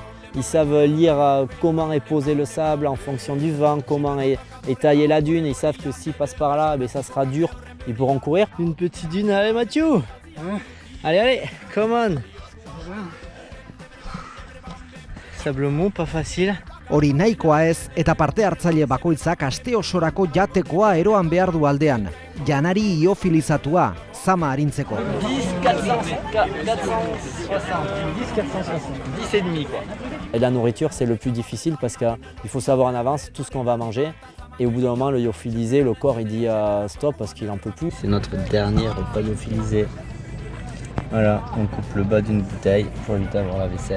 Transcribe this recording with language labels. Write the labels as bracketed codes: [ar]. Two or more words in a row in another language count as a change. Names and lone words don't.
[fr] Ils savent lire comment est posé le sable en fonction du vent, comment est taillée la dune. Ils savent que s'ils passent par là, ça sera dur, ils pourront courir. Une petite dune, allez Mathieu. Allez, allez, [en] come on. [fr] Sablemont, pas facile. [eu] Hori nahikoa ez eta parte hartzaile bakoitzak aste osorako jatekoa eroan behar du aldean. Janari iofilizatua, zama arintzeko. [fr] 10, 460, 10, 460, 10 et demi quoi. Et la nourriture, c'est le plus difficile parce qu'il faut savoir en avance tout ce qu'on va manger. Et au bout d'un moment, le lyophilisé, le corps, il dit stop parce qu'il n'en peut plus. C'est notre dernier repas lyophilisé. Voilà, on coupe le bas d'une bouteille pour éviter d'avoir la vaisselle.